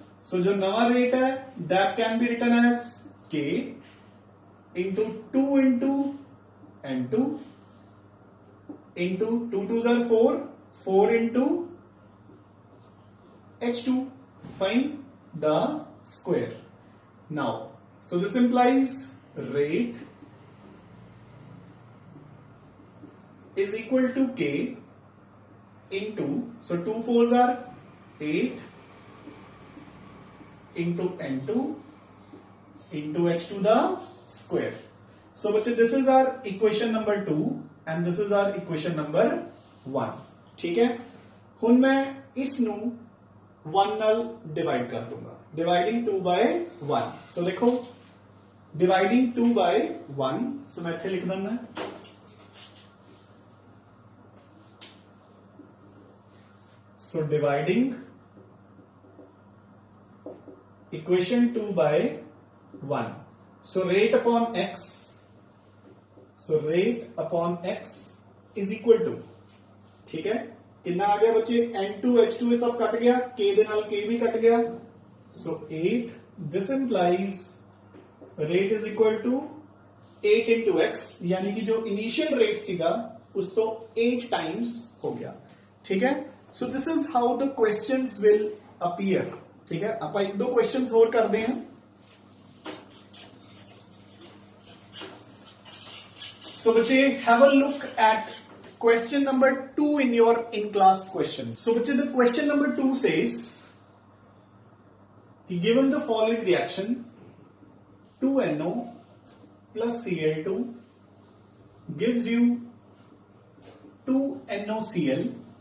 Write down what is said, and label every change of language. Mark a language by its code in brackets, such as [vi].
[en] So जो नवा rate है that can be written as k into 2 into n2 into 2 2s are 4, 4 into h2, find the square. Now, so this implies rate is equal to k into, so 2 4s are 8 into n2 into h to the square. So बच्चे this is our equation number 2 and this is our equation number 1. [pa] ठीक है, हुण मैं इस नू 1 नाल divide कर दूंगा, [en] Dividing 2 by 1. [pa] सो लिखो डिवाइडिंग 2 by 1, सो मैं इत्थे लिख देना so [en] Dividing equation 2 by 1. So rate upon x, so rate upon x is equal to, [hi] ठीक है, कितना आ गया बच्चे n2 h2 ये सब कट गया, k दे नाल k भी कट गया, सो 8. [en] this implies rate is equal to 8 into x, [pa] यानी कि जो इनिशियल रेट सीगा उस तो 8 टाइम्स हो गया, [en] ठीक है। So this is how the questions will appear, ठीक है। [hi] आप एक दो क्वेश्चंस और कर दें। [en] So बच्चे have a look at question number 2 in your in-class question. So बच्चे the question number 2 says, given the following reaction, 2NO plus Cl2 gives you 2NOCl.